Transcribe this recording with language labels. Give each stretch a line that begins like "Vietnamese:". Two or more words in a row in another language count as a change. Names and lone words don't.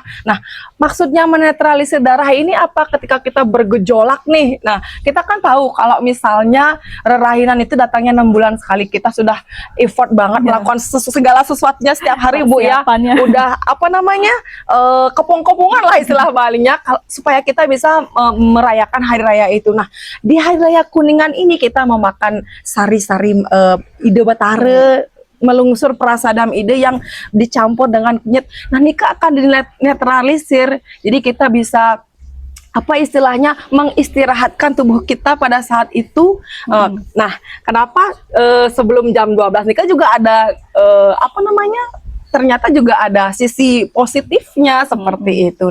Indonesian: Nah, maksudnya menetralisir darah ini apa? Ketika kita bergejolak nih, nah kita kan tahu kalau misalnya rerahinan itu datangnya 6 bulan sekali, kita sudah effort banget melakukan segala sesuatunya setiap hari Bu ya. Udah kepong-kepongan lah istilah Balinya, supaya kita bisa merayakan hari raya itu. Nah, di Hari Raya Kuningan ini kita memakan sari-sari
Balinese: ide betare, melungsur prasadam ide
Indonesian: yang dicampur dengan kunyit. Nah, nikah akan dinetralisir. Jadi kita bisa istilahnya mengistirahatkan tubuh kita pada saat itu. Nah, kenapa sebelum jam 12 nikah juga ada ternyata juga ada sisi positifnya seperti itu.